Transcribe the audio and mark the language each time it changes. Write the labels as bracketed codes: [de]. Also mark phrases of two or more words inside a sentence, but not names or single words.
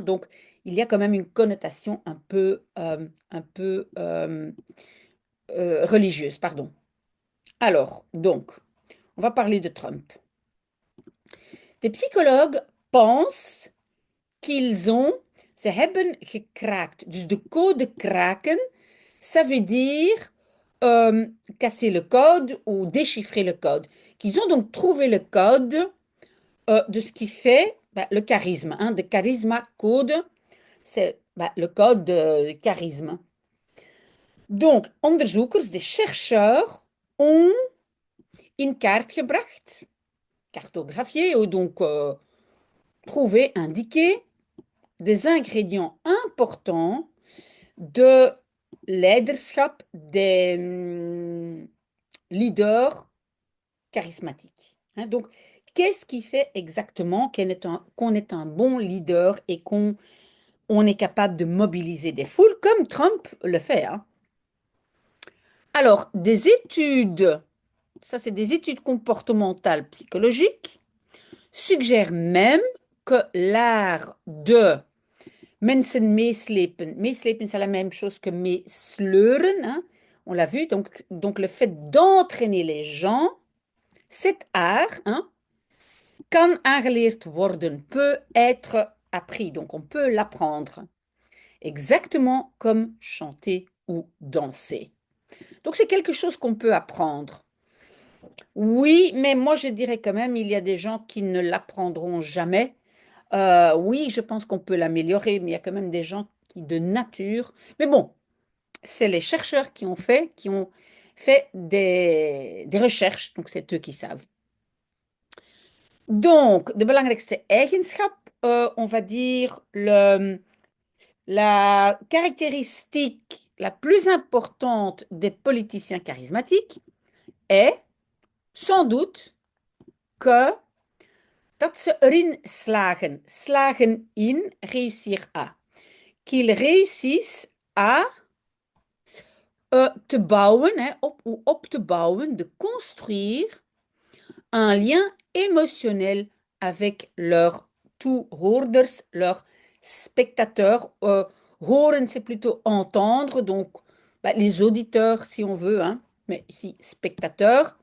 [fr] Donc il y a quand même une connotation un peu religieuse, pardon. Alors, donc, on va parler de Trump. Des psychologues pensent qu'ils ont, [nl] ze hebben gekraakt. Dus de code kraken, [fr] ça veut dire casser le code ou déchiffrer le code. Qu'ils ont donc trouvé le code de ce qui fait bah, le charisme, hein, [nl] de charisma code, [fr] c'est bah, le code de charisme. Donc, onderzoekers, des chercheurs, ont [nl] in kaart gebracht, [fr] cartographié, ou donc trouvé, indiqué des ingrédients importants de leiderschap des leaders charismatiques, hein. Donc, qu'est-ce qui fait exactement qu'on est un bon leader et qu'on est capable de mobiliser des foules comme Trump le fait, hein. Alors, des études, ça c'est des études comportementales psychologiques, suggèrent même que l'art de [nl] mensen meeslepen. Meeslepen, [fr] c'est la même chose que meesleuren, hein. On l'a vu, donc le fait d'entraîner les gens, cet art, hein, [nl] kan aangeleerd worden, [fr] peut être appris, donc on peut l'apprendre. Exactement comme chanter ou danser. Donc c'est quelque chose qu'on peut apprendre. Oui, mais moi je dirais quand même, il y a des gens qui ne l'apprendront jamais. Oui, je pense qu'on peut l'améliorer, mais il y a quand même des gens qui, de nature. Mais bon, c'est les chercheurs qui ont fait des recherches, donc c'est eux qui savent. Donc, [nl] de belangrijkste eigenschap, [fr] on va dire la caractéristique la plus importante des politiciens charismatiques est sans doute que [nl] dat ze erin slagen, slagen in, [fr] réussir à, qu'ils réussissent à [nl] te bouwen, hè, op te bouwen, [fr] de construire un lien émotionnel avec leurs toehoorders, leurs spectateurs. Horen, c'est plutôt entendre, donc bah, les auditeurs si on veut, hein, mais ici spectateurs.